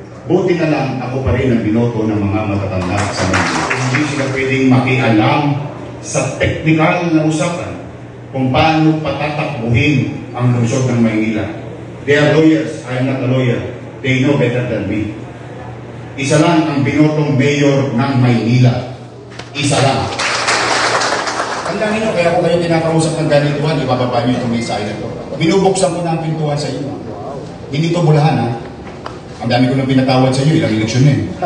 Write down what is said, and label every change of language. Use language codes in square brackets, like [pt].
[tl] Buti na lang ako pa rin ang binoto ng mga matatanda sa Manila. Hindi sila pwedeng makialam sa technical na usapan kung paano patatakbuhin ang lungsod ng Maynila. [en] They are lawyers, I am not a lawyer. They know better than me. [tl] Isa lang ang binotong mayor ng Maynila. Isa lang. Tandaan niyo, kaya ko kayo tinakausap ng ganituan, ibababa niyo itong mensahe na ito. Binubuksan ko na ang pintuan sa inyo. Hindi ito bulahan, ha? Ang dami ko nang pinatawad sa inyo, ilang eleksyon na eh.